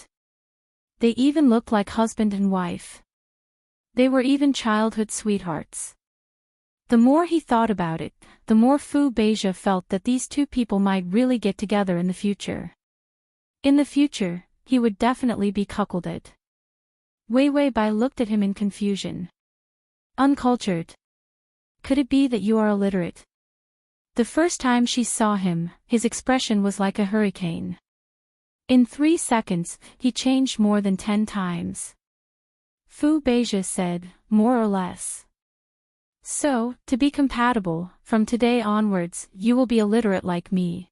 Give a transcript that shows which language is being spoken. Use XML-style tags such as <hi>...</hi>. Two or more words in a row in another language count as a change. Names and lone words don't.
<en>They even looked like husband and wife. They were even childhood sweethearts. The more he thought about it, the more Fu Beija felt that these two people might really get together in the future. In the future, he would definitely be cuckolded. Wei Bai looked at him in confusion. Uncultured. Could it be that you are illiterate? The first time she saw him, his expression was like a hurricane. In 3 seconds, he changed more than 10 times. Fu Beija said, more or less. So, to be compatible, from today onwards, you will be illiterate like me.</en>